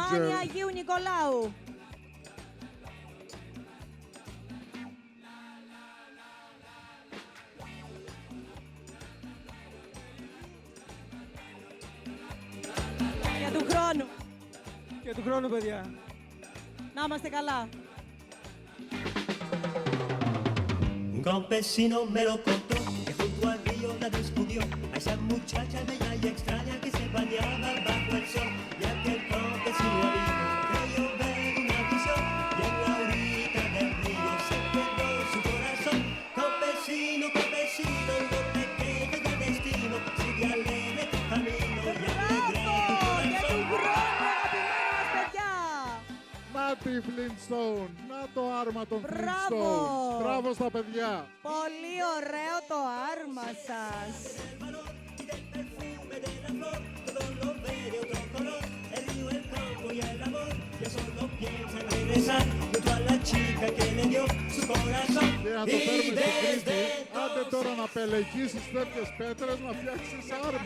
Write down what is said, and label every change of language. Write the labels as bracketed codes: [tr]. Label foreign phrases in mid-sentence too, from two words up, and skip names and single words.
[el] Μάνη Αγίου Νικολάου. Για του χρόνου. Για του χρόνου, παιδιά. Να είμαστε καλά. [es] Un campesino me lo contó, que junto al río la descubrió a esa muchacha bella y extraña que se bañaba bajo el sol. Y aquel campesino amigo creyó ver una visión, y en la orilla del río se quedó su corazón. Campesino, campesino, no te quedes del destino, sigue alegre tu camino y alegre tu corazón. [el] Να τη Flintstone, να το άρμα των Μπράβο. Flintstones. Μπράβο στα παιδιά. Πολύ ωραίο το άρμα σας. Και να το φέρουμε στην Κρήτη, άντε τώρα να πελεγγίσεις τέτοιες πέτρες να φτιάξεις άρμα.